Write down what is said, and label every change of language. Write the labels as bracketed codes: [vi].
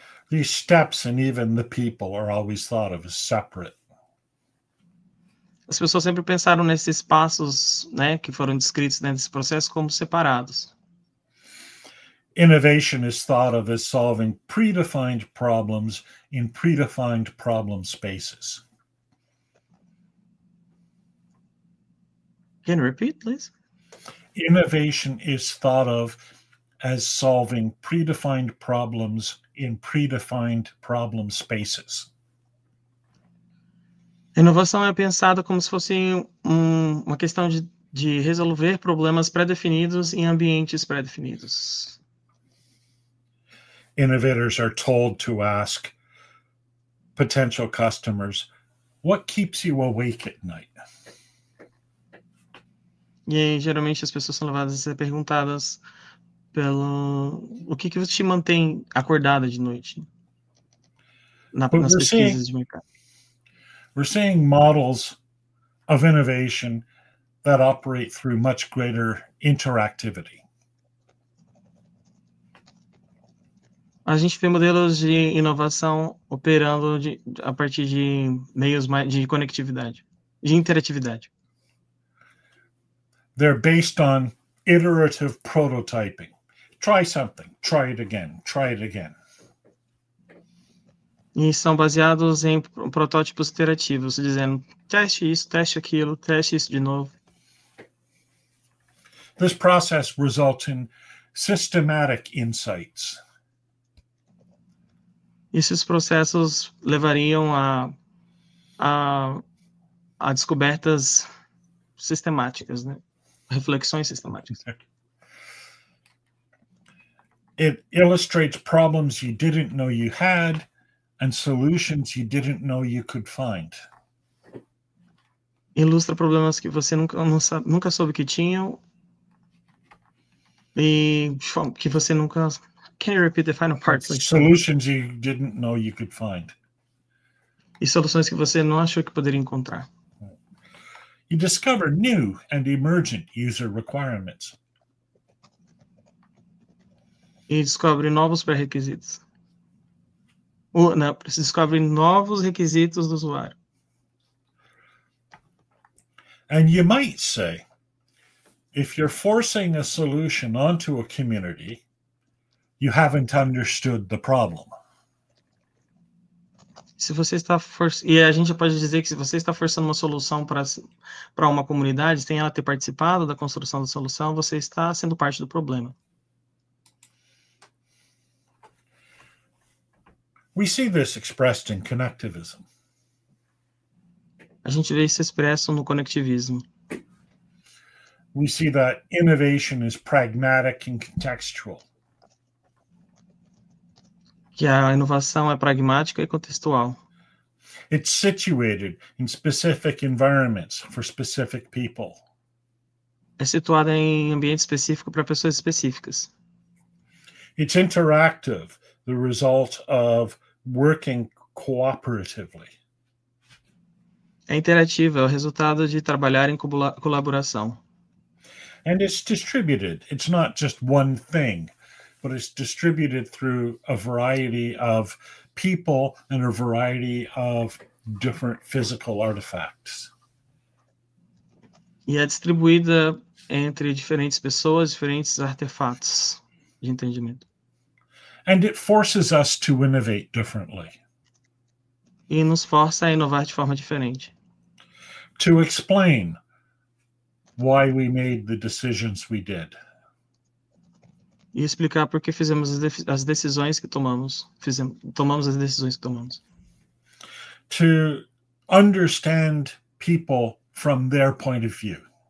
[en] These steps and even the people are always thought of as separate. [pt] As pessoas sempre pensaram nesses passos, né, que foram descritos dentro desse processo como separados. [en] Innovation is thought of as solving predefined problems in predefined problem spaces. Can you repeat, please? Innovation is thought of as solving predefined problems in predefined problem spaces. [pt] A inovação é pensada como se fosse uma questão de resolver problemas pré-definidos em ambientes pré-definidos. [en] Innovators are told to ask, potential customers, what keeps you awake at night? [pt] E aí, geralmente, as pessoas são levadas a ser perguntadas pelo o que te mantém acordada de noite [en] But [pt] nas pesquisas de mercado. [en] we're seeing models of innovation that operate through much greater interactivity. [pt] A gente vê modelos de inovação operando a partir de meios de conectividade, de interatividade. [en] They're based on iterative prototyping. Try something, try it again, try it again. [pt] E são baseados em protótipos iterativos, dizendo, teste isso, teste aquilo, teste isso de novo. [en] This process results in systematic insights. [pt] Esses processos levariam a descobertas sistemáticas, né? Reflexões sistemáticas. [en] It illustrates problems you didn't know you had and solutions you didn't know you could find. [pt] Ilustra problemas que você nunca soube que tinham e que você nunca... [en] Can you repeat the final part? Solutions you didn't know you could find. [pt] E soluções que você não achou que poderia encontrar. [en] You discover new and emergent user requirements. [pt] E descobre novos pré-requisitos. Não, se descobre novos requisitos do usuário. [en] And you might say, if you're forcing a solution onto a community, you haven't understood the problem. [pt] Se você está e a gente pode dizer que se você está forçando uma solução para uma comunidade, sem ela ter participado da construção da solução, você está sendo parte do problema. [en] We see this expressed in connectivism. [pt] A gente vê isso expresso no conectivismo. [en] We see that innovation is pragmatic and contextual. [pt] Que a inovação é pragmática e contextual. [en] It's situated in specific environments for specific people. [pt] É situada em ambiente específico para pessoas específicas. [en] It's interactive, the result of working cooperatively. [pt] É interativa, é o resultado de trabalhar em colaboração. [en] And it's distributed. It's not just one thing, but it's distributed through a variety of people and a variety of different physical artifacts. [pt] E é distribuída entre diferentes pessoas, diferentes artefatos de entendimento. [en] And it forces us to innovate differently. [pt] E nos força a inovar de forma diferente. [en] To explain why we made the decisions we did. [pt] E explicar por que fizemos as decisões que tomamos. Tomamos as decisões que tomamos. [en] To understand people from their point of view.